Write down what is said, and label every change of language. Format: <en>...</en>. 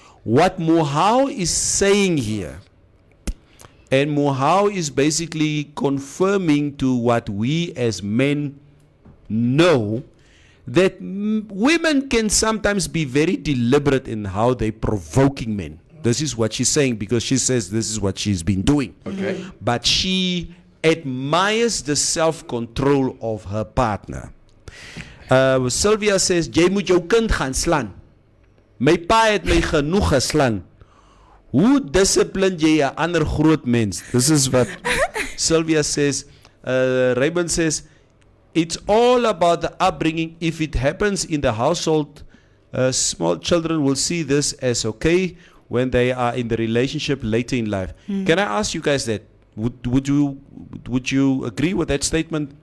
<en>What Mohau is saying here, and Mohau is basically confirming to what we as men know, that women can sometimes be very deliberate in how they provoking men. This is what she's saying because she says this is what she's been doing. Okay. But she admires the self-control of her partner. Sylvia says,</en> <af>jy moet jou kind gaan slaan. My pa het my genoeg geslaan. Hoe discipline jy 'n ander groot mens?</af> <en>This is what Sylvia says. Raymond says, it's all about the upbringing. If it happens in the household, small children will see this as okay when they are in the relationship later in life. Can I ask you guys that? Would you agree with that statement?</en>